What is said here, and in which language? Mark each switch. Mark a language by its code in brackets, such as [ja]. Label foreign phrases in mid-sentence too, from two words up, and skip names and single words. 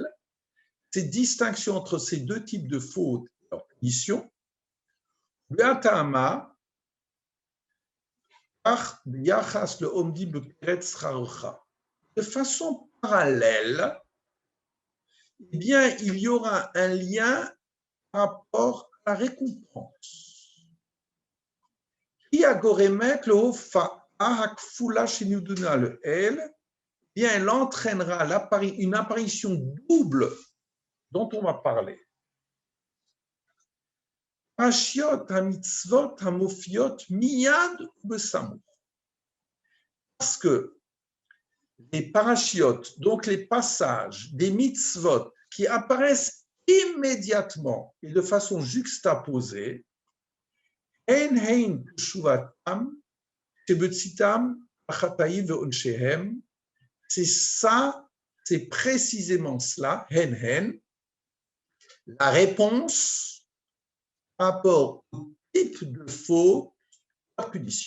[fr] Cette distinction entre ces deux types de fautes et leur punition, de façon parallèle, eh bien, il y aura un lien par rapport à la récompense. Bien, elle entraînera une apparition double dont on va parler. [he] פרשיות המצוות המופיעות מיד בסמוך. [fr] Parce que les parachiotes, donc les passages des mitzvot qui apparaissent immédiatement et de façon juxtaposée, c'est ça, c'est précisément cela, la réponse par rapport au type de faute, la punition.